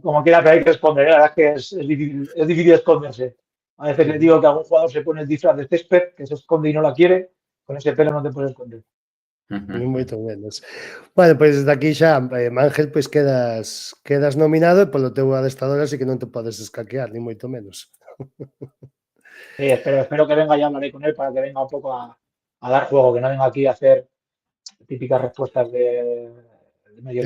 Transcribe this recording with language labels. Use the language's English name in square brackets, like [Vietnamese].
[Spanish] como quiera, pero hay que esconder. La verdad es que es difícil esconderse. A veces les digo que algún jugador se pone el disfraz de césped, que se esconde y no la quiere, con ese pelo no te puedes esconder. [Galician] Ni moito menos. Bueno, pois desde aquí xa, Ángel, pois quedas nominado e polo teu adestador así que non te podes escaquear, ni moito menos. [Spanish] Sí, espero que venga, ya hablaré con él para que venga un poco a dar juego, que no venga aquí a hacer típicas respuestas de medios